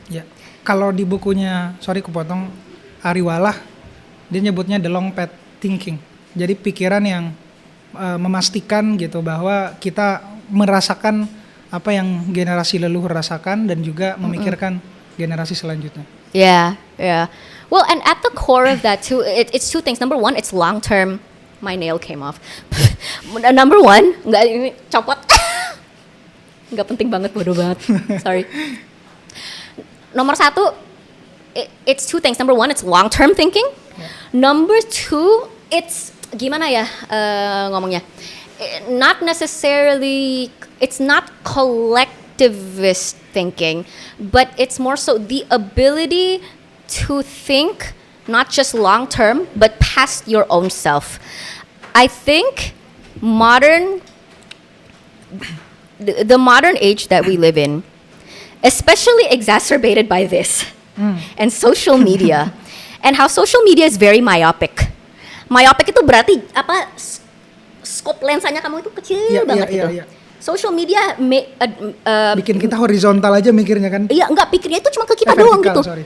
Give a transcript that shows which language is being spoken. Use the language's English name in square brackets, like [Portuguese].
[Indonesian] Ya, kalau di bukunya, sorry kupotong, Ariwalah, dia nyebutnya [English] the long path thinking. [Indonesian] Jadi pikiran yang memastikan gitu bahwa kita merasakan apa yang generasi leluhur rasakan dan juga memikirkan generasi selanjutnya. [English] Yeah. Well, and at the core of that too, it's two things. Number one, it's long term. My nail came off. Number one, [Indonesian] nggak ini copot. [English] Nggak penting banget, bodoh banget. Sorry. [Indonesian] Nomor satu, [English] it's two things. Number one, it's long term thinking. Number two, it's [Indonesian] gimana ya ngomongnya? [English] Not necessarily, it's not collectivist thinking, but it's more so the ability to think not just long term, but past your own self. I think the modern age that we live in, especially exacerbated by this and social media, and how social media is very myopic. [Indonesian] Myopic itu berarti apa? Scope lensanya kamu itu kecil banget gitu. Iya. Social media bikin kita horizontal aja mikirnya kan? Iya, enggak, pikirnya itu cuma ke kita doang gitu.